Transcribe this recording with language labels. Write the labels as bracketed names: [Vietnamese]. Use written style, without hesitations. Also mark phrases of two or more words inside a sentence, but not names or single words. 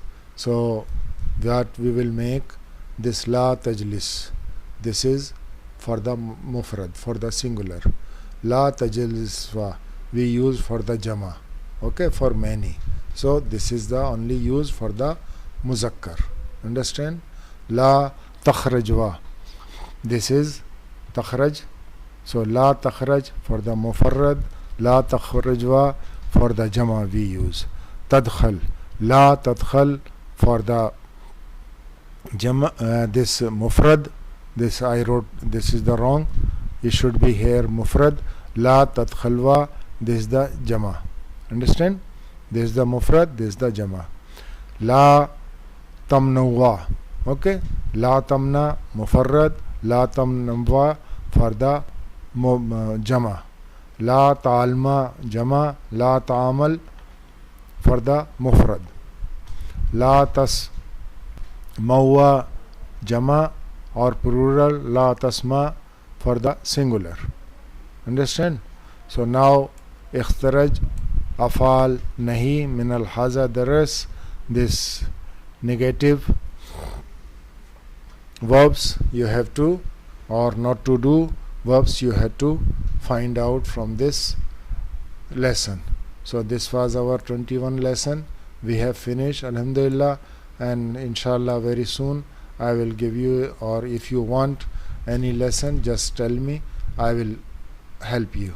[English] So what we will make this [Arabic] لا تجلس, [English] this is for the mufrad, for the singular. [Arabic] لا تجلسوا [English] we use for the jama, okay, for many. So this is the only use for the muzakkar. Understand? [Arabic] لا تخرجوا, [English] this is takhraj. So [Arabic] لا تخرج [English] for the mufarrad, [Arabic] لا تخرجوا [English] for the jama we use. [Arabic] تدخل، لا تدخل [English] for the jama, this mufrad, this I wrote, this is the wrong, it should be here mufrad. [Arabic] لا تدخلوا, [English] this is the jama. Understand? This is the mufrad, this is the jama. [Arabic] لا تمنعوا, [English] okay, [Arabic] لا تمنع مفرد, لا تمنعوا [English] for the jama. [Arabic] لا تعملوا جمع, لا تعمل [English] for the [Arabic] مفرد. لا تسمعوا جمع [English] or plural, [Arabic] لا تسمع [English] for the singular. Understand? So now [Arabic] اخترج أفعال نهي من ال هذا درس, [English] this negative verbs you have to, or not to do verbs you have to find out from this lesson. So this was our 21 lesson. We have finished, alhamdulillah, and inshallah very soon I will give you, or if you want any lesson just tell me, I will help you.